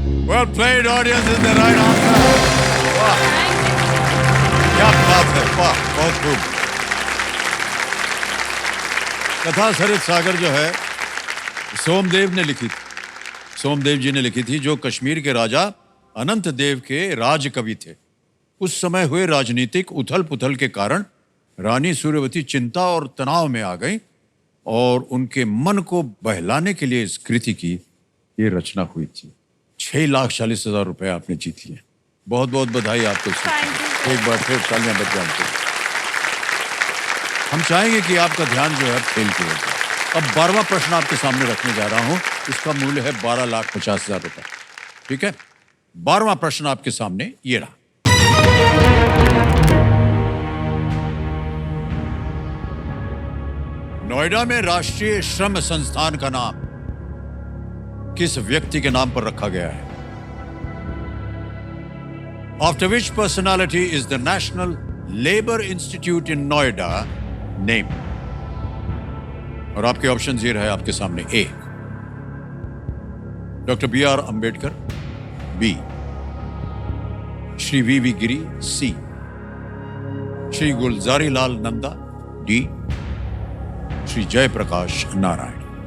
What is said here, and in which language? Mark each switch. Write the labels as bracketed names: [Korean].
[English] Well played audience is the right answer. [Hindi] वाह, क्या बात है. वाह, बहुत खूब. कथा सरित सागर जो है सोमदेव ने लिखी थी, सोमदेव जी ने लिखी थी, जो कश्मीर के राजा अनंत देव के राज कवि थे। उस समय हुए राजनीतिक उथल पुथल के कारण रानी सूर्यवती चिंता और तनाव में आ गई और उनके मन को बहलाने के लिए इस कृति की ये रचना हुई थी। 6,40,000 रुपए आपने जीत लिए। बहुत बहुत बधाई आपको। एक बार फिर तालियां बज जाएं। हम चाहेंगे कि आपका ध्यान जो है खेल की ओर। अब 12वां प्रश्न आपके सामने रखने जा रहा हूं। इसका मूल्य है 12,50,000 रुपए। ठीक है, 12वां प्रश्न आपके सामने ये रहा। नोएडा में राष्ट्रीय श्रम संस्थान का नाम किस व्यक्ति के नाम पर रखा गया है? [English] After which personality is the National Labour Institute in Noida named? [Hindi] और आपके ऑप्शन ये रहे आपके सामने। ए, doctor B.R. Ambedkar. B, Shri V.V. गिरी। सी, श्री गुलजारी लाल नंदा। डी, श्री जयप्रकाश नारायण।